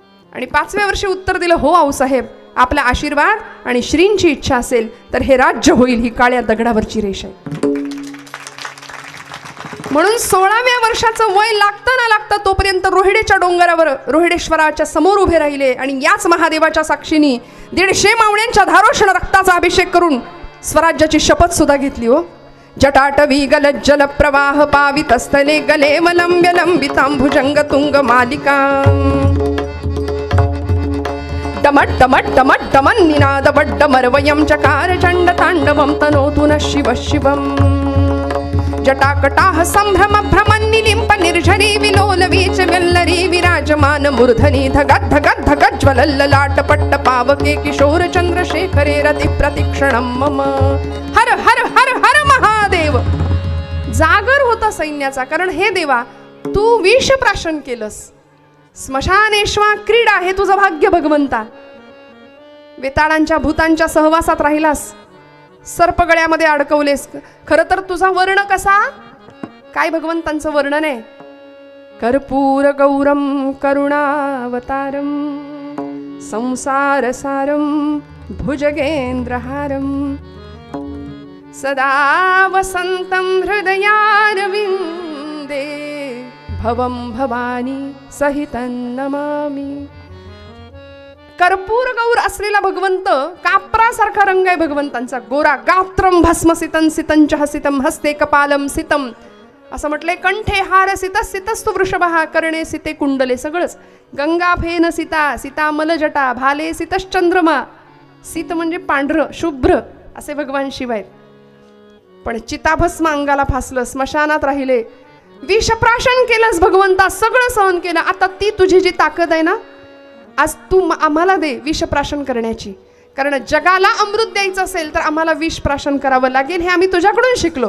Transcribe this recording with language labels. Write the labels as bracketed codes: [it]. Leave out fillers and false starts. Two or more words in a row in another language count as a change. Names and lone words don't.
[mr] आणि 5व्या वर्षी उत्तर दिलं, हो आऊसाहेब, आपला आशीर्वाद आणि श्रींची इच्छा असेल तर हे राज्य होईल, ही काळ्या दगडावरची रेष आहे. म्हणून 16व्या वर्षाचं वय लागतं ना लागतं तोपर्यंत रोहिडेच्या डोंगरावर रोहिडेश्वराच्या समोर उभे राहिले आणि याच महादेवाच्या साक्षीने 150 मावळ्यांच्या धारोष्ण रक्ताचा अभिषेक करून स्वराज्याची शपथ सुद्धा घेतली. [sa] हो, जटाटवी गलज्जल प्रवाह पावितस्थले गले वलंब्य लंबितांभुजंग तुंग मालिका डमट डमट डमट डमन निनाद वड्डमरवयं चकार चंड तांडवं तनोतु नः शिव शिवम् जटाकटाह संभ्रम भ्रमन्निलिम्प निर्झरी विलोलवीच वल्लरी विराजमान मूर्धनी धगद् धगद् धगद् ज्वलल्ललाट पट्ट पावके किशोर चंद्रशेखरे रति प्रतिक्षणं मम. [mr] हर हर हर हर महादेव. जागर होता सैन्याचा, कारण हे देवा तू विष प्राशन केलंस, स्मशानेश्वा क्रीडा हे तुझं भाग्य भगवंता. वेताळांच्या भूतांच्या सहवासात राहिलास, सर्पगळ्यामध्ये अडकवलेस. खरं तर तुझा वर्ण कसा, काय भगवंतांचं वर्णन आहे, [sa] कर्पूर गौरम करुणावतारम संसारसारम भुजगेंद्रहारम सदा वसंतं हृदयारविंदे भवं भवानी सहितं नमामि. [mr] कर्पूर गौर असलेला भगवंत, कापरासारखा रंग आहे भगवंतांचा, गोरा. [sa] गात्रम भस्मसितं सितंच हसितं हस्ते कपालम सितम [mr] असं म्हटलंय. [sa] कंठे हार सित सितस्तु वृषभः कर्णे सिते कुंडले. सगळंच गंगा फेन सीता सीता मलजटा भाले सितश्चंद्रमा. [mr] सीत म्हणजे पांढरं शुभ्र असे भगवान शिव आहेत. पण चिताभस्म अंगाला फासलं, स्मशानात राहिले, विषप्राशन केलंस भगवंता, सगळं सहन केलं. आता ती तुझी जी ताकद आहे ना, आज तू आम्हाला दे विषप्राशन करण्याची. कारण जगाला अमृत द्यायचं असेल तर आम्हाला विषप्राशन करावं लागेल, हे आम्ही तुझ्याकडून शिकलो.